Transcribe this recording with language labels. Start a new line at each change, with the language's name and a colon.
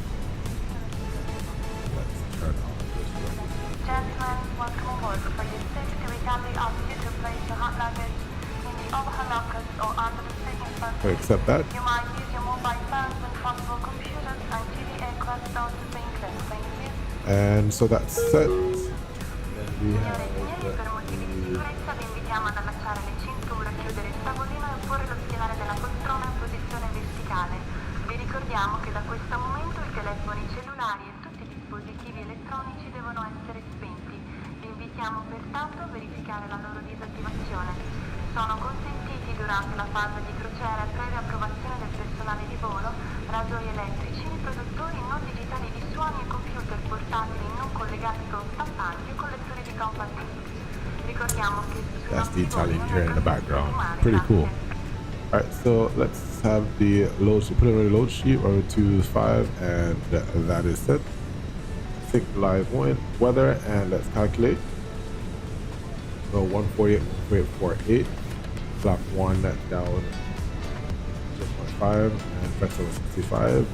English: Let's turn on this one. Gentlemen, welcome aboard. For your safety, we kindly ask you to place your hand luggage in the overhead lockers or under the sleeping bag. I accept that. You might use your mobile phones when possible, computers and TV aircraft don't stay clear. Thank you. And so that's set. Then we have
Italian: Per motivi di sicurezza vi invitiamo ad allacciare le cinture, chiudere il tavolino e porre lo schienale della poltrona in posizione verticale. Vi ricordiamo che da questo momento i telefoni cellulari e tutti i dispositivi elettronici devono essere spenti. Vi invitiamo pertanto a verificare la loro disattivazione. Sono consentiti durante la fase di crociera e previa approvazione del personale di volo, rasoi elettrici, produttori non digitali di suoni e computer portatili non collegati con stampanti o collettori di compact disc. Ricordiamo che
English: that's the Italian here in the background. Pretty cool. Alright, so let's have the load sheet, preliminary load sheet over 2.5, and that is set. Sync live weather, and let's calculate. So 148, 148, flap 1 down 0.5, and vector 65.